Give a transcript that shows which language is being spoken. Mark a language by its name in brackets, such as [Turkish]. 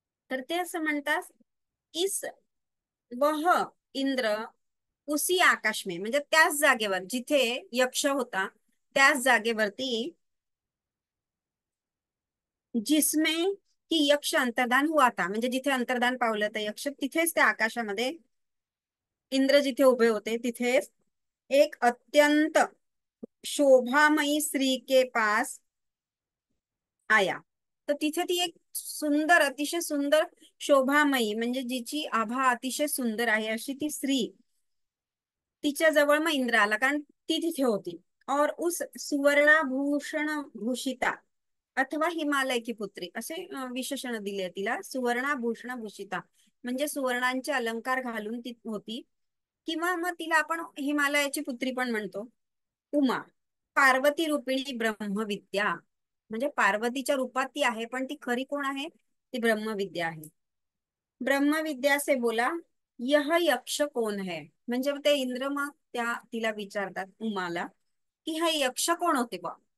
[Marathi] तर ते असं म्हणतात, [Hindi] इस वह इंद्र उसी आकाश में, [Marathi] म्हणजे त्याच जागेवर जिथे यक्ष होता त्याच जागेवरती, [Hindi] जिसमें की यक्ष अंतर्धान हुआ था, [Marathi] म्हणजे जिथे अंतर्धान पावलं तर यक्ष, तिथेच त्या आकाशामध्ये इंद्र जिथे उभे होते तिथेच एक [Hindi] अत्यंत शोभामयी स्त्री के पास आया. [Marathi] तर तिथे ती एक सुंदर, अतिशय सुंदर, शोभामयी म्हणजे जिची आभा अतिशय सुंदर आहे अशी ती स्त्री, तिच्या जवळ मग इंद्र आला, कारण ती तिथे होती. [Hindi] और उस सुवर्णाभूषण भूषिता अथवा हिमालय की पुत्री [Marathi] असे विशेषण दिले तिला. सुवर्णाभूषण भूषिता म्हणजे सुवर्णांचे अलंकार घालून ती होती, किंवा मग तिला आपण हिमालयाची पुत्री पण म्हणतो. उमा पार्वती रूपिणी ब्रह्मविद्या, म्हणजे पार्वतीच्या रूपात ती आहे, पण ती खरी कोण आहे? ती ब्रह्मविद्या आहे. [Hindi] ब्रह्मविद्या से बोला यह यक्ष कोण है, [Marathi] म्हणजे ते इंद्र मग त्या तिला विचारतात उमाला की हा यक्ष कोण होते बा.